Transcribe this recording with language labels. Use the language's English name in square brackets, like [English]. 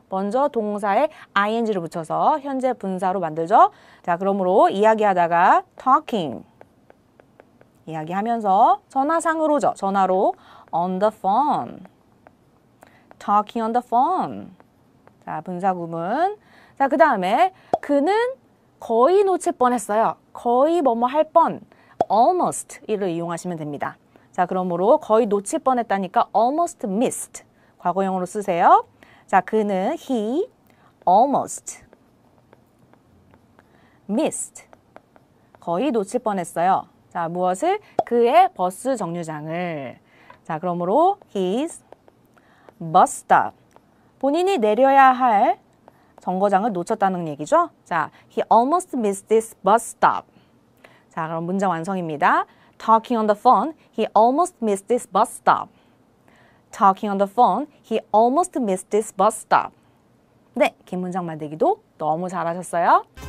[Korean] 먼저 동사에 ing를 붙여서 현재 분사로 만들죠. 자, 그러므로 이야기하다가 talking. 이야기하면서 전화상으로죠. [English] 전화로 on the phone. talking on the phone. [Korean] 자, 분사구문. 자, 그 다음에 그는 거의 놓칠 뻔했어요. 거의 뭐뭐 할 뻔. almost 이를 이용하시면 됩니다. 자, 그러므로 거의 놓칠 뻔했다니까 [English] almost missed. [Korean] 과거형으로 쓰세요. 자, 그는 [English] he almost missed. [Korean] 거의 놓칠 뻔했어요. 자, 무엇을? 그의 버스 정류장을. 자, 그러므로 [English] his bus stop. [Korean] 본인이 내려야 할 정거장을 놓쳤다는 얘기죠. [English] 자, he almost missed this bus stop. [Korean] 자, 그럼 문장 완성입니다. [English] Talking on the phone, he almost missed this bus stop. Talking on the phone, he almost missed this bus stop. [Korean] 네, 긴 문장 만들기도 너무 잘하셨어요.